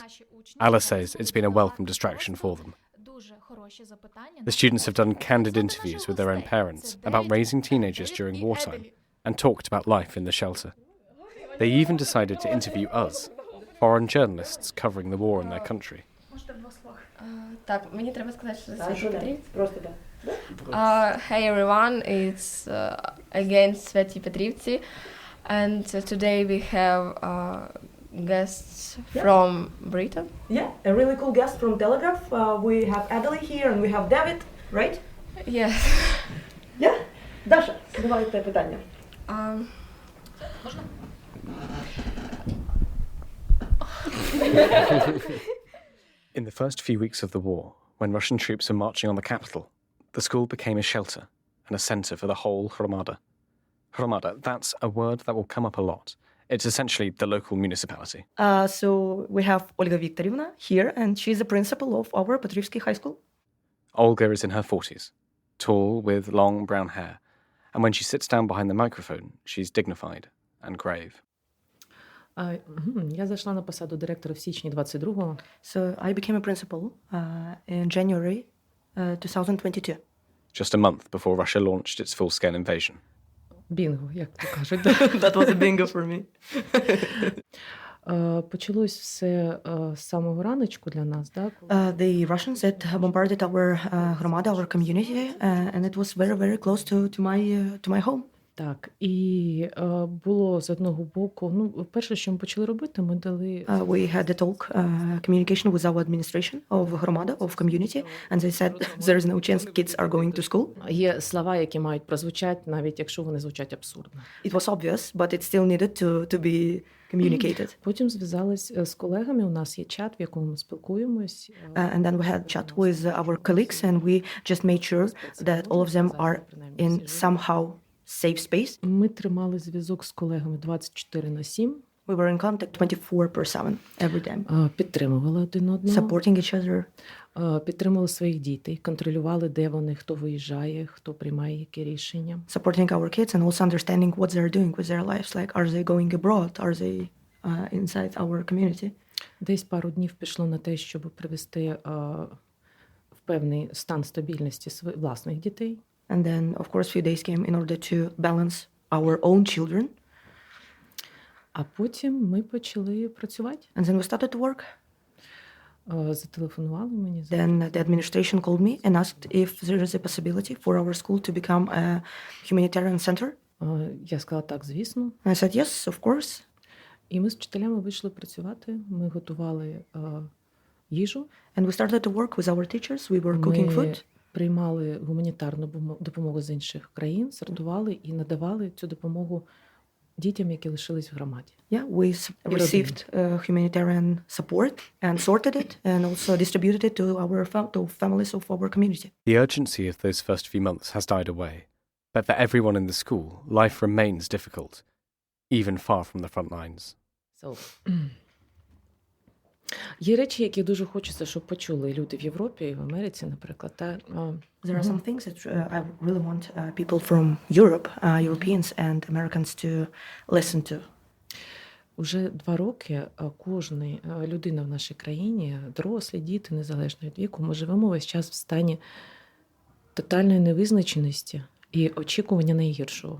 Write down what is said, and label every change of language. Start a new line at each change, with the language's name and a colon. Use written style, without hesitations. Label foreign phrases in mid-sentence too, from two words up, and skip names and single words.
English: Alla says it's been a welcome distraction for them. The students have done candid interviews with their own parents about raising teenagers during wartime and talked about life in the shelter. They even decided to interview us, foreign journalists covering the war in their country.
Ukrainian: Так, мені треба сказати, що це Святі Петрівці.
English: Hey everyone, it's again Святі Петрівці, and today we have guests from Britain. Yeah, a really cool guest from Telegraph. We have Adelie here and we have David, right? Yes. Yeah?
Ukrainian: Даша, задавайте питання. Можна?
English: In the first few weeks of the war, when Russian troops were marching on the capital, the school became a shelter and a centre for the whole Hromada. Hromada, that's a word that will come up a lot. It's essentially the local municipality. So we have Olga Viktorovna here, and she's the principal of our Petrivsky High School. Olga is in her 40s, tall with long brown hair, and when she sits down behind the microphone, she's dignified and grave.
Ukrainian: Я зайшла на посаду директора в січні 22-го.
English: So I became a principal in January 2022. Just a month before Russia launched its full-scale invasion.
Ukrainian: Бінго, як то кажуть.
English: That was a bingo for me.
Ukrainian: Почалось все з самого раночку для нас, так?
English: The Russians that bombarded our Hromada, our community, and it was very, very close to my home.
Ukrainian: Так, і було з одного боку, перше, що ми почали робити, ми дали...
English: We had a talk, communication with our administration of Hromada, of community, and they said there is no chance kids are going to school.
Ukrainian: Є слова, які мають прозвучати, навіть якщо вони звучать абсурдно.
English: It was obvious, but it still needed to be communicated.
Ukrainian: Потім зв'язались з колегами, у нас є чат, в якому ми спілкуємось.
English: And then we had chat with our colleagues, and we just made sure that all of them are in somehow safe space.
Ukrainian: Ми тримали зв'язок з колегами 24/7.
English: We were in contact 24/7 every day.
Ukrainian: Підтримували один одного.
English: Supporting each other.
Ukrainian: Підтримували своїх дітей, контролювали, де вони, хто виїжджає, хто приймає які рішення.
English: Supporting our kids and also understanding what they're doing with their lives. Like, are they going abroad? Are they inside our community?
Ukrainian: Десь пару днів пішло на те, щоб привести в певний стан стабільності власних дітей.
English: And then, of course, few days came in order to balance our own children.
Ukrainian: А потім ми почали працювати.
English: And then we started to work.
Ukrainian: Зателефонували мені.
English: Then the administration called me and asked if there is a possibility for our school to become a humanitarian center.
Ukrainian: Я сказала, так, звісно.
English: I said, yes, of course.
Ukrainian: І ми з вчителями вийшли працювати. Ми готували їжу.
English: And we started to work with our teachers. We were cooking food.
Ukrainian: Ми приймали гуманітарну допомогу з інших країн, сортували і надавали цю допомогу дітям, які лишились в громаді.
English: Yeah, we received humanitarian support and sorted it and also distributed it to families of our community. The urgency of those first few months has died away, but for everyone in the school, life remains difficult, even far from the front lines.
Ukrainian: Є речі, які дуже хочеться, щоб почули люди в Європі і в Америці, наприклад.
English: There are some things that I really want people from Europe, Europeans and Americans to listen to.
Ukrainian: Уже 2 роки кожна людина в нашій країні, дорослі, діти, незалежно від віку, ми живемо весь час в стані тотальної невизначеності і очікування найгіршого.